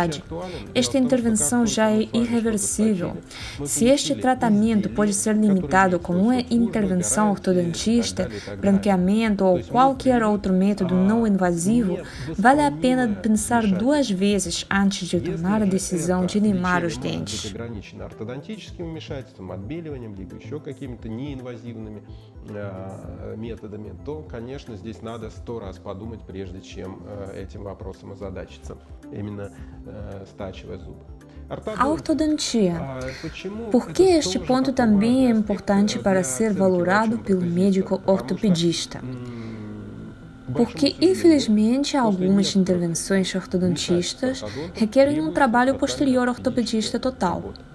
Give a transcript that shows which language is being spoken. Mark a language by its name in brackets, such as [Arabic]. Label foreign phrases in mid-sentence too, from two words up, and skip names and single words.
[Portuguese] Esta intervenção já é irreversível. Se este tratamento tratamento pode ser limitado com uma intervenção ortodontista, branqueamento ou qualquer outro método não invasivo, vale a pena pensar 2 vezes antes de tomar a decisão de limar os dentes. [Russian] Методами, то, конечно, здесь надо 100 раз подумать, прежде чем этим вопросом озадачиться, именно стачивая зубы. [Portuguese] A ortodontia. Por que este ponto também é importante para ser valorado pelo médico ortopedista? Porque, infelizmente, algumas intervenções ortodontistas requerem um trabalho posterior ortopedista total.